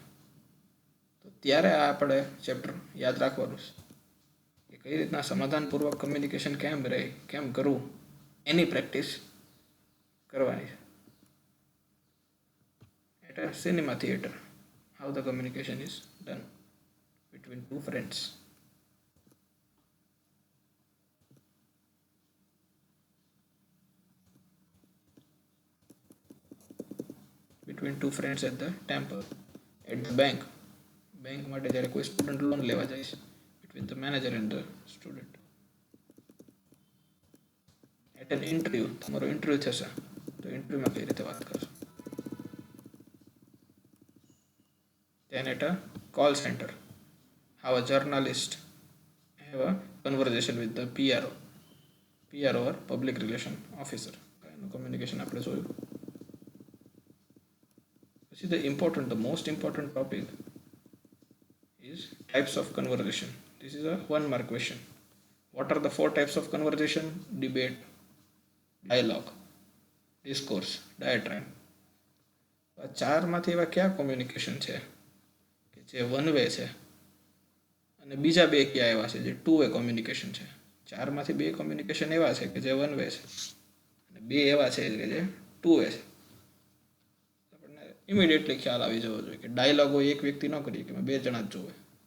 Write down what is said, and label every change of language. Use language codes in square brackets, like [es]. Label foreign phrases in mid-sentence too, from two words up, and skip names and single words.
[gu] તો ત્યારે આ આપણે ચેપ્ટર યાદ રાખવાનું છે કે કઈ રીતના સમાધાનપૂર્વક કમ્યુનિકેશન કેમ કરવું એની પ્રેક્ટિસ કરવાની છે. [en] At a cinema theater, how the communication is done between two friends. Between two friends at the temple. At the bank [gu] માટે જ્યારે કોઈ સ્ટુડન્ટ લોન લેવા જાય છે, [en] between the manager and the student. At an interview, [gu] તમારો ઇન્ટરવ્યુ થશે ઇન્ટરવ્યુમાં કઈ રીતે વાત કરશો. [en] Then at a call center, how a journalist have a conversation with the PRO or public relation officer. [gu] એનું કમ્યુનિકેશન આપણે જોયું. પછી [en] the most important topic is types of conversation. This is a 1 mark question. What are the 4 types of conversation? Debate, dialogue, discourse, diatribe. [gu] આ ચારમાંથી એવા કયા કોમ્યુનિકેશન છે કે જે [en] one way [gu] છે અને બીજા બે કયા એવા છે જે [en] 2 way communication [gu] છે. ચારમાંથી 2 કોમ્યુનિકેશન એવા છે કે જે [en] one way [gu] છે અને 2 એવા છે કે જે 2 વે છે. આપણને ઇમિડિયેટલી ખ્યાલ આવી જવો જોઈએ કે ડાયલોગ હોય એક વ્યક્તિ ન કરીએ કે 2 જણા જ જોવે.